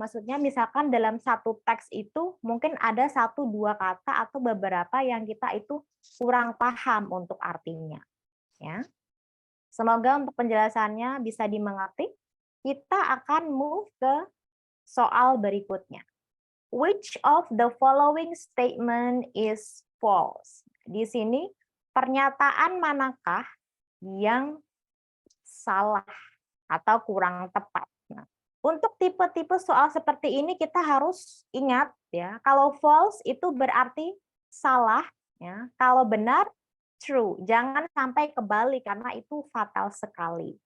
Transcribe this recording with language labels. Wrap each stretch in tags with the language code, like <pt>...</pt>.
<id>Maksudnya misalkan dalam satu teks itu mungkin ada 1-2 kata atau beberapa yang kita itu kurang paham untuk artinya. Ya. Semoga untuk penjelasannya bisa dimengerti. Kita akan move ke soal berikutnya.</id> <en>Which of the following statement is false?</en> <id>Di sini pernyataan manakah yang salah atau kurang tepat? Nah, untuk tipe-tipe soal seperti ini kita harus ingat ya, kalau false itu berarti salah ya. Kalau benar true. Jangan sampai kebalik karena itu fatal sekali.</id>